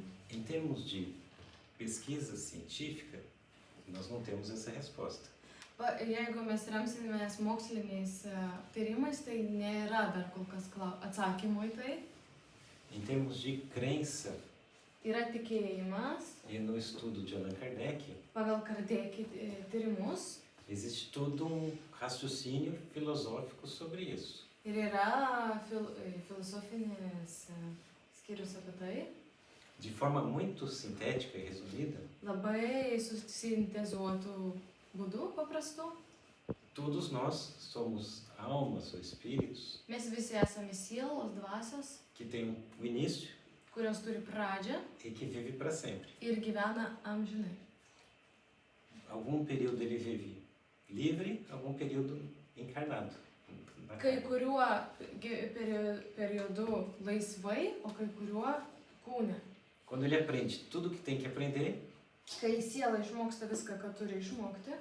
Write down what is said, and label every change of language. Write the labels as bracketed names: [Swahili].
[Portuguese] Em termos de pesquisa científica, nós não temos essa resposta. [Lithuanian] Jeigu mes remsimės moksliniais tyrimais, tai nėra dar kol kas atsakymų į tai. [Portuguese] Em termos de crença, [Lithuanian] Yra tikėjimas, [Portuguese] e no estudo de Allan Kardec, [Lithuanian] pagal Kardec tyrimus, [Portuguese] existe todo raciocínio filosófico sobre isso. [Lithuanian] ir yra filosofinis skyrius apie tai. [Portuguese] De forma muito sintética e resumida, [Lithuanian] Labai susintezuotų būdų paprastų. [Portuguese] todos nós somos almas ou espíritos [Lithuanian] Mes visi esame sielos, dvasios, [Portuguese] que têm um início [Lithuanian] kurios turi pradžią [Portuguese] e que vive para sempre. [Lithuanian] ir gyvena amžinai. [Portuguese] Algum período ele vive livre, algum período encarnado. na [Lithuanian] Kai [Portuguese] carne. [Lithuanian] kuriuo periodu laisvai, o kai kuriuo kūne. [Portuguese] Quando ele aprende tudo que tem que aprender, [Lithuanian] Kai siela išmoksta viską, ką turi išmokti,